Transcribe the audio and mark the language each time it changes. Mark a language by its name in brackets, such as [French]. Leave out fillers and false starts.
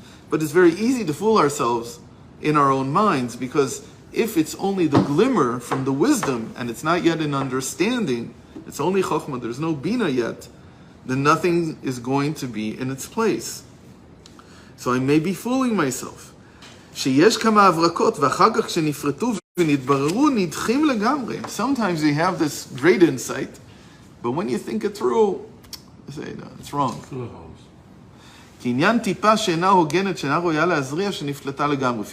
[English] But it's very easy to fool ourselves in our own minds, because if it's only the glimmer from the wisdom, and it's not yet an understanding, it's only chokhmah, there's no bina yet, then nothing is going to be in its place. So I may be fooling myself. [Hebrew] שיש כמה הברקות, ואחר כך כשנפרטו ונתבררו, נדחים לגמרי. [English] Sometimes you have this great insight, but when you think it through, you say, no, it's wrong. [Hebrew] כי עניין טיפה שאינה הוגנת, שאינה ראויה להזריע, שנפלטה לגמרי.